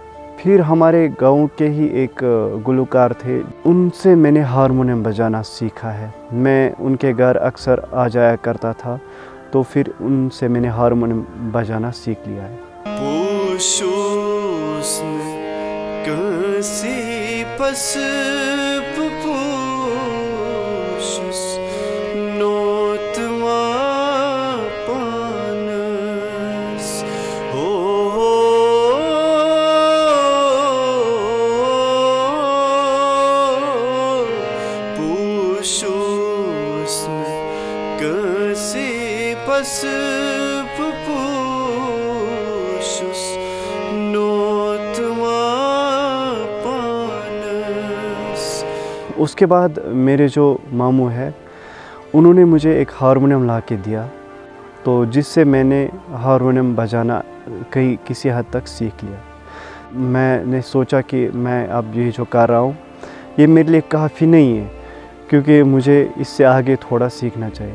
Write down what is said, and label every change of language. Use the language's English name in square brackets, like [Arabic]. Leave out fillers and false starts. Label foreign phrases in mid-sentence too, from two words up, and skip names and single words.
[Urdu] پھر ہمارے گاؤں کے ہی ایک گلوکار تھے، ان سے میں نے ہارمونیم بجانا سیکھا ہے. میں ان کے گھر اکثر آ جایا کرتا تھا، تو پھر ان سے میں نے ہارمونیم بجانا سیکھ لیا ہے. [Kashmiri] پوشوس کسی پس پوشوس نوتما پانس پوشوس کسی پس پوشوس نوتما پانس. [Urdu] اس کے بعد میرے جو ماموں ہے انہوں نے مجھے ایک ہارمونیم لا کے دیا، تو جس سے میں نے ہارمونیم بجانا کسی حد تک سیکھ لیا. میں نے سوچا کہ میں اب یہ جو کر رہا ہوں یہ میرے لیے کافی نہیں ہے، کیونکہ مجھے اس سے آگے تھوڑا سیکھنا چاہیے.